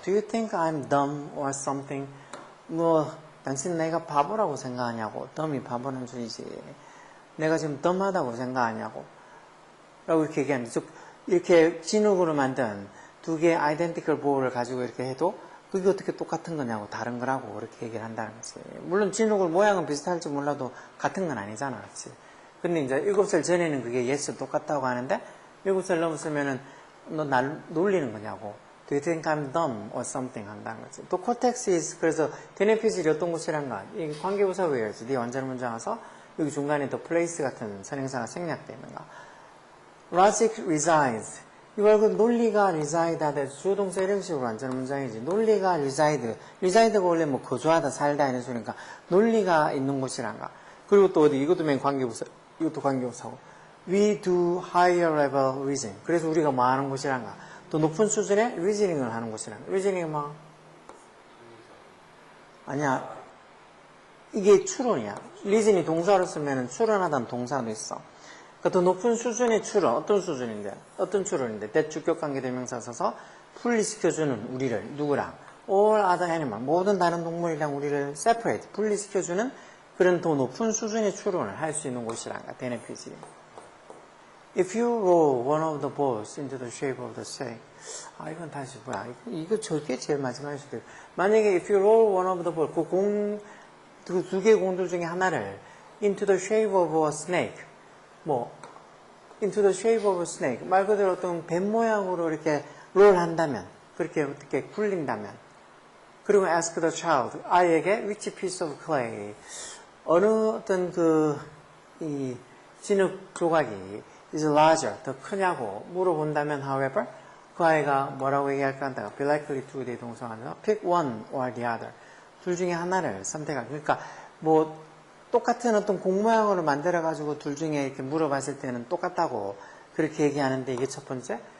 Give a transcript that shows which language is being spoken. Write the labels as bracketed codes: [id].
[en] Do you think I'm dumb or something? [ko] 당신 내가 바보라고 생각하냐고. dumb이 바보는 소리지. 내가 지금 dumb하다고 생각하냐고. 라고 이렇게 얘기하는데 즉 이렇게 진흙으로 만든 두 개의 [en] identical ball [ko] 을 가지고 이렇게 해도 그게 어떻게 똑같은 거냐고 다른 거라고 그렇게 얘기를 한다는 거지. 물론 진흙을 모양은 비슷할지 몰라도 같은 건 아니잖아. 그렇지? 근데 이제 7살 전에는 그게 yes 똑같다고 하는데 7살 넘었으면은 너 날 놀리는 거냐고. [en] Do you think I'm dumb or something [ko] 한다는 거지. 또 [en] cortex is [ko] 그래서 대뇌피질이 어떤 곳이란가. 이 관계부사 외워야지. 네 원자로 문장 와서 여기 중간에 [en] the place [ko] 같은 선행사가 생략되어 있는가. [en] Logic resides. [ko] 이걸 그 논리가 reside 하다 주어동사 이런 식으로 완전 문장이지. 논리가 reside. reside가 원래 뭐 거주하다 살다 이런 소리니까 논리가 있는 곳이란가. 그리고 또 어디 이것도 맨 관계부사. 이것도 관계부사고. [en] We do higher level reasoning. [ko] 그래서 우리가 뭐 하는 곳이란가. 또 높은 수준의 reasoning을 하는 곳이란가. reasoning이 뭐? 아니야. 이게 추론이야. reason이 동사로 쓰면 추론하다는 동사도 있어. 더 높은 수준의 추론, 어떤 수준인데? 어떤 추론인데? 대주격 관계대명사 써서 분리시켜주는 우리를, 누구랑? [en] all other animal, [ko] 모든 다른 동물이랑 우리를 separate, 분리시켜주는 그런 더 높은 수준의 추론을 할 수 있는 곳이란가, 대뇌피질. [en] If you roll one of the balls into the shape of the snake. [ko] 이건 다시 뭐야? 이거 저게 제일 마지막에 수도. 만약에 [en] if you roll one of the balls, [ko] 그 두 개의 공들 중에 하나를 [en] into the shape of a snake. into the shape of a snake. [ko] 말 그대로 어떤 뱀 모양으로 이렇게 롤 한다면, 그렇게 어떻게 굴린다면, 그리고 [en] ask the child, [ko] 아이에게 [en] which piece of clay, [ko] 어느 어떤 이 진흙 조각이 [en] is larger, [ko] 더 크냐고 물어본다면, [en] however, [ko] 그 아이가 뭐라고 얘기할까 한다. [en] be likely to [ko] 대 동사가 [en] pick one or the other. [ko] 둘 중에 하나를 선택할. 그러니까 뭐 똑같은 어떤 공 모양으로 만들어가지고 둘 중에 이렇게 물어봤을 때는 똑같다고 그렇게 얘기하는데 이게 첫 번째.